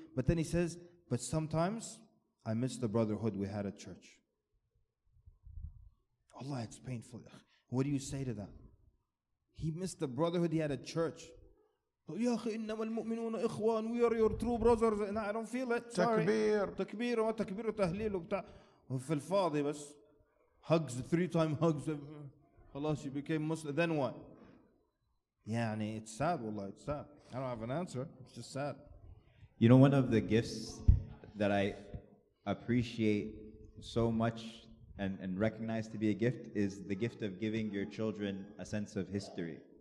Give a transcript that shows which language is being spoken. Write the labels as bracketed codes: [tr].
[en] But then he says, but sometimes I miss the brotherhood we had at church. Allah, it's painful. What do you say to that? He missed the brotherhood he had at church. [ar] يا أخي إنما المؤمنون إخوان, [en] we are your true brothers. No, I don't feel it. Sorry. [ar] تكبير وتكبير وتهليل وبتاع. وفي الفاضي بس. [en] Hugs, 3-time hugs. خلاص, you became Muslim. Then what? يعني it's sad, wallah, it's sad. I don't have an answer. It's just sad. One of the gifts that I appreciate so much and recognize to be a gift is the gift of giving your children a sense of history.